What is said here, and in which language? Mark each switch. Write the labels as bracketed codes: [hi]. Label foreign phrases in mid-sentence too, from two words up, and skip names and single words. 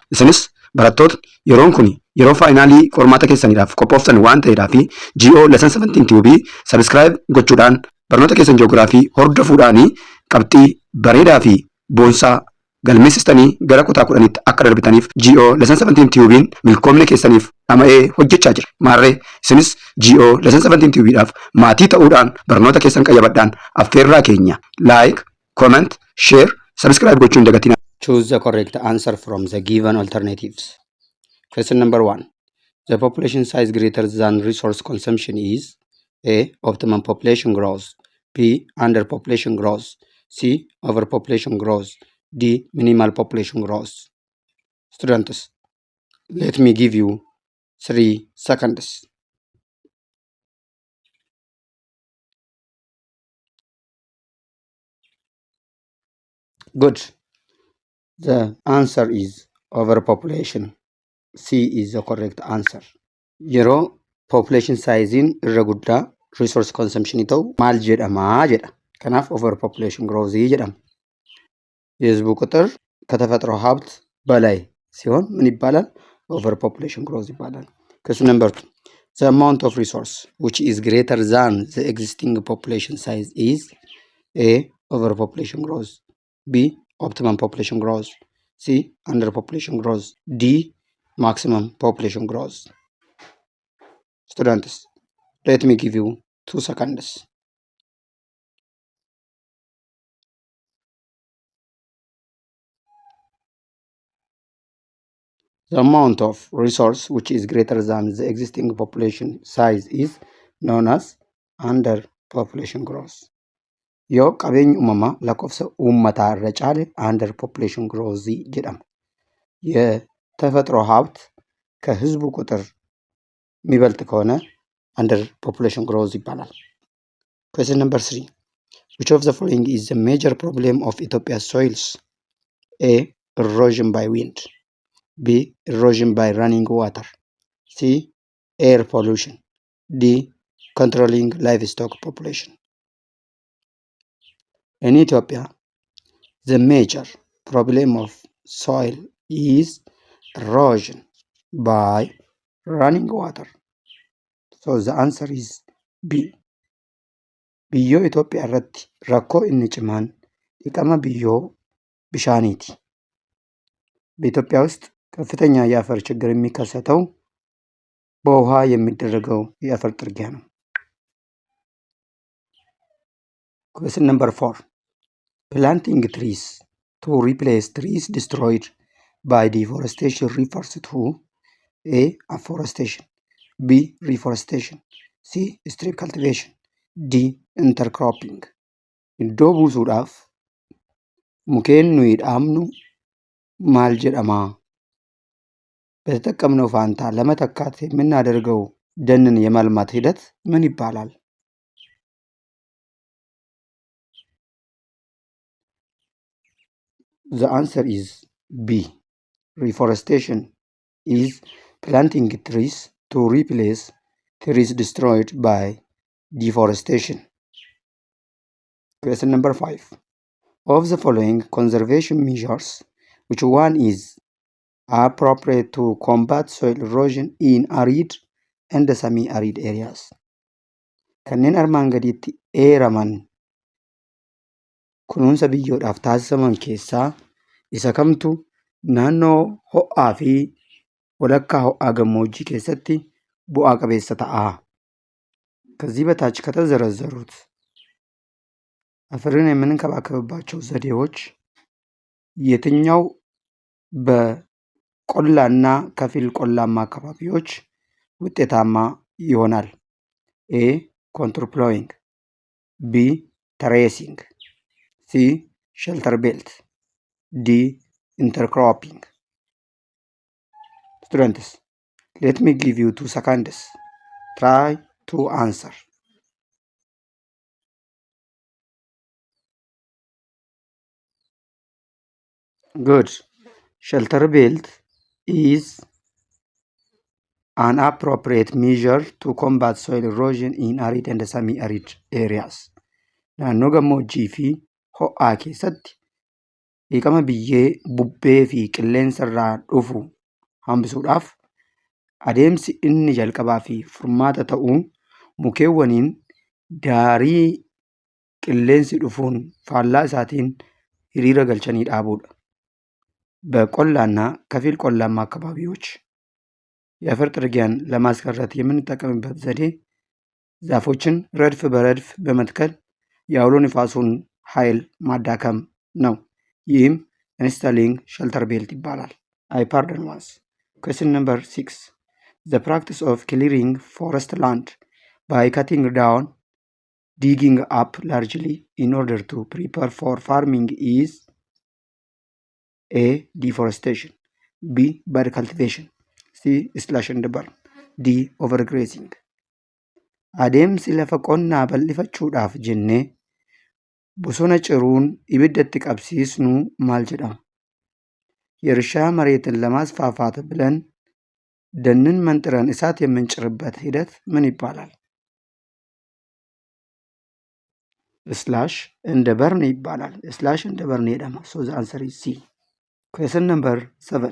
[om] Isinis barattoota yeroon kun yeroo faayinaalii qormaata keessaniidhaaf qophooftan waan ta'eedhaaf GO Lesson 17 TUB sabiskiraayib gochuudhaan barnoota keessan ji'oogiraafii hordofuudhaan qabxii bareedaa fi boonsaa galmeessistanii gara kutaa 10tti akka darbitaniif GO Lesson 17 TUB'n milkoomina keessaniif dhama'ee hojjechaa jira. Maarree isinis GO Lesson 17 TUB'dhaaf maatii ta'uudhaan barnoota keessan qayyabadhaan affeerraa keenya [en] like, comment, share, subscribe [om] gochuun dagatina. [en] Choose the correct answer from the given alternatives. Question number 1. The population size greater than resource consumption is A. Optimum population growth, B. Underpopulation growth, C. Overpopulation growth, D. Minimal population growth. Students, let me give you 3 seconds. Good. The answer is overpopulation. C is the correct answer. [om] Yeroo [en] population size [om] irra guddaa [en] resource consumption [om] ta'u maal jedhamaa jedha. Kanaaf [en] overpopulation growth [om] jedhama. [am] የህዝቡ ቁጥር ከተፈጥሮ ሀብት በላይ ሲሆን ምን ይባላል? [en] overpopulation growth ይባላል። Question number 2. The amount of resource which is greater than the existing population size is A. Overpopulation growth, B. Optimum population growth, C. Underpopulation growth, D. Maximum population growth. Students, let me give you 2 seconds. The amount of resource which is greater than the existing population size is known as underpopulation growth. [om] Yoo qabeenyi uumamaa lakkoofsa uummataa irra caale [en] underpopulation growth [om] jedhama. [am] የተፈጥሮ ሀብት ከህዝቡ ቁጥር የሚበልጥ ከሆነ [en] underpopulation growth [am] ይባላል። [en] Question number 3. Which of the following is the major problem of Ethiopia's soils? A. Erosion by wind, B. Erosion by running water, C. Air pollution, D. Controlling livestock population. In Ethiopia, the major problem of soil is erosion by running water. So the answer is B. [om] Biyyoo Itoophiyaa irratti rakkoo inni cimaan dhiqama biyyoo bishaaniiti. [am] በኢትዮጵያ ውስጥ ከፍተኛ የአፈር ችግር የሚከሰተው በውሃ የሚደረገው የአፈር ጥርጊያ ነው። [en] Question number 4. Planting trees to replace trees destroyed by deforestation refers to A. Afforestation, B. Reforestation, C. Strip cultivation, D. Intercropping. [om] Iddoo buusuudhaaf mukeen nuyi dhaabnu maal jedhama? [am] በተጠቀምነው ፋንታ ለመተካት የምናደርገው ደንን የማልማት ሂደት ምን ይባላል? [en] The answer is B. Reforestation is planting trees to replace trees destroyed by deforestation. Question number 5. Of the following conservation measures, which one is appropriate to combat soil erosion in arid and semi-arid areas? [om] Kanneen armaan gadiitti eeraman kunuunsa biyyoodhaaf taasisaman keessaa isa kamtu naannoo ho'aa fi walakkaa ho'aa gammoojjii keessatti bu'aa qabeessa ta'a? [am] ከዚህ በታች ከተዘረዘሩት አፈርን የምንከባከብባቸው ዘዴዎች የትኛው በቆላና ከፊል ቆላማ አካባቢዎች ውጤታማ ይሆናል? [en] A. Contour plowing, B. Terracing, C. Shelter belt, D. Intercropping. Students, let me give you 2 seconds. Try to answer. Good. Shelter belt is an appropriate measure to combat soil erosion in arid and semi-arid areas. [om] naannoo gammoojjii fi ho'aa keessatti dhiqama biyyee, bubbee fi qilleensa irraa dhufu hambisuudhaaf adeemsi inni jalqabaa fi furmaata ta'u mukeewwaniin daarii qilleensi dhufuun faallaa isaatiin hiriira galchanii dhaabuudha። [am] በቆላና ከፊል ቆላማ አካባቢዎች የአፈር ጥርጊያን ለማስቀረት የምንጠቀምበት ዘዴ ዛፎችን ረድፍ በረድፍ በመትከል የአውሎ ንፋሱን ኃይል ማዳከም ነው። ይህም [en] installing shelter belt [am] ይባላል። [en] pardon once. Question number 6. The practice of clearing forest land by cutting down, digging up largely in order to prepare for farming is A. Deforestation, B. Bad cultivation, C. Slash and burn, D. Overgrazing. [om] Adeemsi lafa qonnaa bal'ifachuudhaaf jennee bosona ciruun ibiddatti qabsiisnu maal jedhama? [am] የእርሻ መሬትን ለማስፋፋት ብለን ደንን መንጥረን እሳት የምንጭርበት ሂደት ምን ይባላል? [en] slash and burn ይባላል። slash and burn jedhama. So the answer is C. Question number 7.